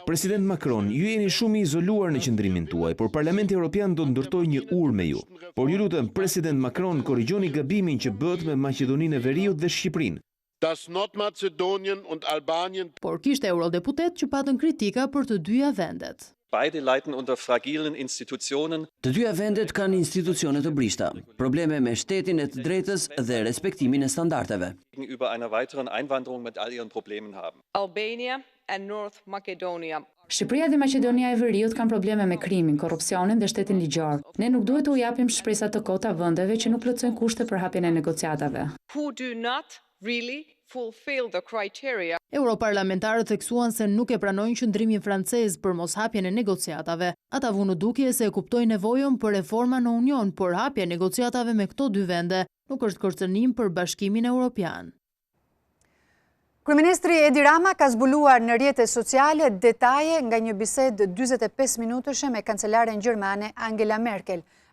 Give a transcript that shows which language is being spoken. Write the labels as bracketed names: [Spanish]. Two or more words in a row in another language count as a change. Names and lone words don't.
[Albanian] President Macron, ju jeni shumë i izoluar në qëndrimin tuaj, por Parlamenti Evropian do të ndërtojë një urë me ju. Por ju lutem, President Macron, korrigjoni gabimin që bëhet me Maqedoninë e Veriut dhe Shqipërinë. Por kishte eurodeputet që patën kritika për të dyja vendet. [German] Beide leiden unter fragilen institutionen. [Albanian] Të dyja vendet kanë institucione të brishta, probleme me shtetin e të drejtës dhe respektimin e standardeve. [German] Gegenüber einer weiteren Einwanderung mit all ihren Problemen haben. [English] Albania and North Macedonia. [Albanian] Shqipëria dhe Maqedonia e Veriut kanë probleme me krimin, korrupsionin dhe shtetin ligjor. Ne nuk duhet u japim shpresa të kota vendeve që nuk plotësojnë kushte për hapjen e negociatave. [English] Who do not really fulfill the criteria. [Albanian] Europarlamentarët theksuan se nuk e pranojnë qëndrimin francez për moshapjen e negociatave. Ata vunë dukje se e kuptojnë nevojën për reforma në Union, por hapja e negociatave me këto dy vende nuk është kërcënim për Bashkimin Evropian. Kryeministri Edi Rama ka zbuluar në rrjetet sociale detaje nga një bisedë 45 minutëshe me kancelaren gjermane Angela Merkel.